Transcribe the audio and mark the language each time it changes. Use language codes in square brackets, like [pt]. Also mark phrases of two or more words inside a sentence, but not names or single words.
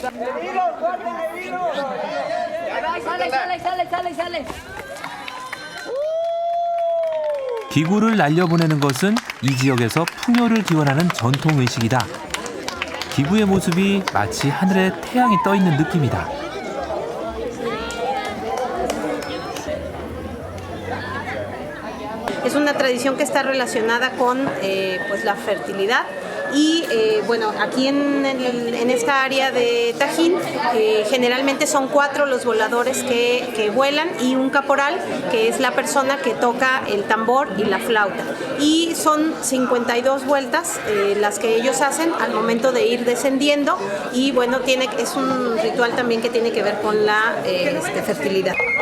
[ko] 기구를 날려보내는 것은 이 지역에서 풍요를 기원하는 전통 의식이다. 기구의 모습이 마치 하늘에 태양이 떠 있는 느낌이다. [es] Es una tradición que está relacionada con pues la fertilidad y bueno, aquí en esta área de Tajín generalmente son 4 los voladores que vuelan y un caporal que es la persona que toca el tambor y la flauta, y son 52 vueltas las que ellos hacen al momento de ir descendiendo, y bueno, es un ritual también que tiene que ver con la fertilidad.